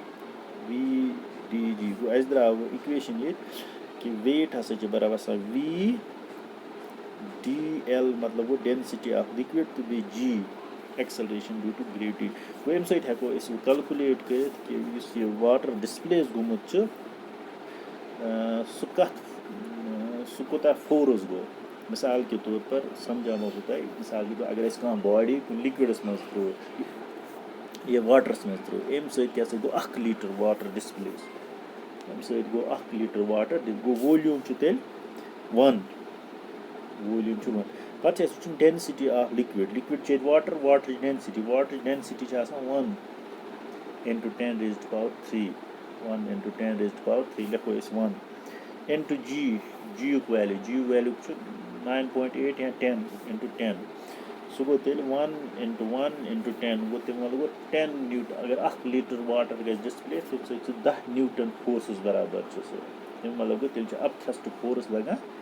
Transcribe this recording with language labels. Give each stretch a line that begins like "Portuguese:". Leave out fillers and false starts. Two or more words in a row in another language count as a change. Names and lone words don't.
Kashmiri: VdG گوٚو اَسہِ درٛاو اِکویشن ییٚتہِ کہِ ویٹ ہسا چھُ برابر آسان VdL مطلب گوٚو
English: density of liquid
Kashmiri: تہٕ بیٚیہِ G
English: acceleration due to gravity
Kashmiri: گوٚو اَمہِ سۭتۍ ہٮ۪کو أسۍ کلکُلیٹ کٔرِتھ کہِ یُس یہِ
English: water displace
Kashmiri: گوٚمُت چھُ سُہ کوٗتاہ فورس گوٚو
Urdu: مِثال کے طور پر
Kashmiri: سمجھاوو بہٕ تۄہہِ
Urdu: مِثال کے طور
Kashmiri: اگر أسۍ کانٛہہ باڈی کُنہِ لِکوِڈس منٛز ترٛوو یا واٹرس منٛز ترٛوو اَمہِ سۭتۍ کیٛاہ سا گوٚو 1
English: litre water displace
Kashmiri: اَمہِ سۭتۍ گوٚو 1
English: litre water
Kashmiri: گوٚو وولیوٗم چھُ تیٚلہِ 1 وولیوٗم چھُ 1 پتہٕ چھِ اَسہِ وٕچھُن
English: density of liquid liquid
Kashmiri: چھِ ییٚتہِ واٹرٕچ ڈینسٹی چھِ آسان 1 × 10⁻³ 1 × 10⁻³ لیکھو أسۍ 1 × G یُک ویلیوٗ چھُ 9.8 یا 10 × 10 سُہ گوٚو تیٚلہِ 1 × 1 × 10 گوٚو تَمہِ مطلب گوٚو 10 نیوٗٹن اگر 1
English: litre water
Kashmiri: گژھِ ڈِسپلیس تَمہِ سۭتۍ چھُ 10
English: newton forces
Kashmiri: برابر چھُ سُہ تَمیُک مطلب گوٚو تیٚلہِ چھُ
English: upthrust force
Kashmiri: لگان